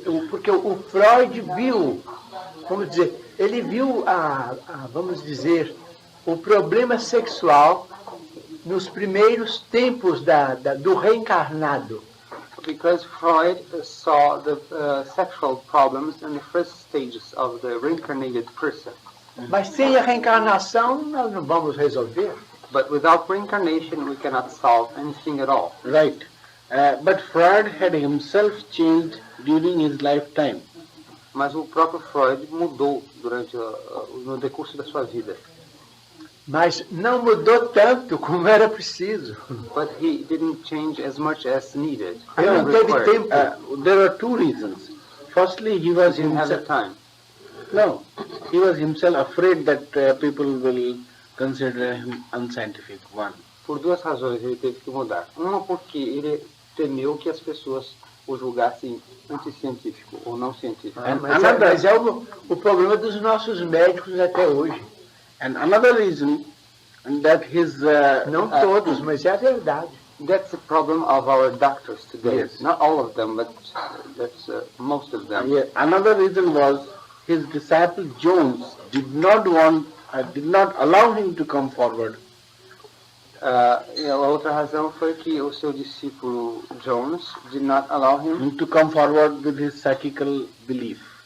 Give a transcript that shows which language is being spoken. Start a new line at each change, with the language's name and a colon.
Portuguese: Porque o Freud viu, vamos dizer, ele viu vamos dizer, o problema sexual nos primeiros tempos do reencarnado.
English: Because Freud saw the sexual problems in the first stages of the reincarnated person.
Portuguese: Mas sem a reencarnação nós não vamos resolver.
English: But without reincarnation we cannot solve anything at all. Right. But Freud had himself changed during his lifetime.
Portuguese: Mas o próprio Freud mudou no decurso da sua vida. Mas não mudou tanto como era preciso.
English: But he didn't change as much as needed.
Portuguese: Ele não teve tempo.
English: There are two reasons. Firstly, he was He didn't have the himself. time. No, he was himself afraid that people will consider him unscientific. One.
Portuguese: Por duas razões ele teve que mudar. Uma porque ele temeu que as pessoas o julgassem anticientífico ou não científico. Mas é o problema dos nossos médicos até hoje.
English: And another reason that his
Portuguese: Não todos, mas é a verdade.
English: That's the problem of our doctors today. Yes. Not all of them, but that's most of them. another reason was his disciple Jones did not allow him to come forward.
Portuguese: E a outra razão foi que o seu discípulo Jones
English: did not allow him To come forward with his psychical belief.